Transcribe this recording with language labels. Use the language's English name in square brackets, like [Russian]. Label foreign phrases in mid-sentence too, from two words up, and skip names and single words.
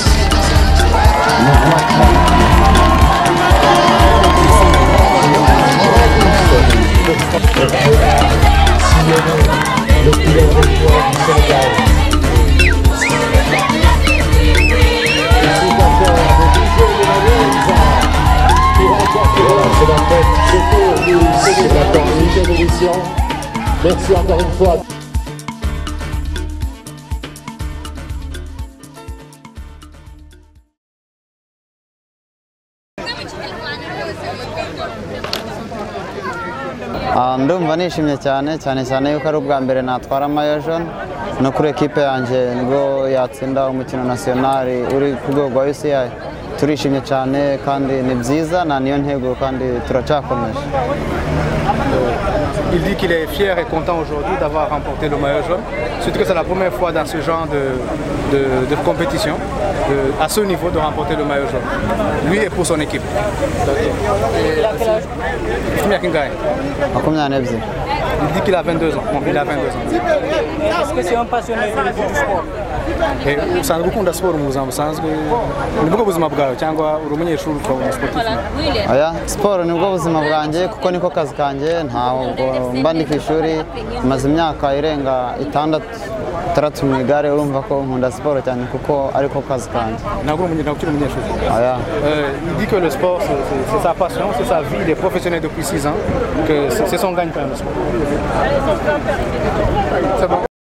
[French] Le poulet région du Sénégal. C'est la Corniche édition. Merci encore une fois. [Kinyarwanda] ndumva nishimye cyane yuko ari ubwa mbere natwara [French] mayo jaune [Kinyarwanda] no kuri ekipe yanjye nibwo yatsinda umukino nationali uri ku rwego rwa UCI turishimye cyane kandi ni byiza na niyo ntego kandi turacyakomeje. [French] Il dit qu'il est fier et content aujourd'hui d'avoir remporté le maillot jaune, surtout que c'est la première fois dans ce genre de compétition, à ce niveau, de remporter le maillot jaune. Lui et pour son équipe. Il a quel âge? Il dit qu'il a 22 ans. Bon, il a 22 ans. Est-ce que c'est un passionné du sport? [Kinyarwanda] usanzwe ukunda siporo mu buzima busanzwe nibwo buzima bwawe cyangwa uri umunyeshuri ukaba umusportif? Oya, siporo nibwo buzima bwanjye kuko niko kazi kanjye, ntabwo mba ndi ku ishuri, maze imyaka irenga 6 mu igare, urumva ko nkunda siporo cyane kuko ariko kazi kanjye. Ntabwo ukiri umunyeshuri? Oya. [French] Il dit que le sport c'est sa passion, c'est sa vie, il est professionnel depuis 6 ans, que c'est son gagne-pain le sport. C'est bon.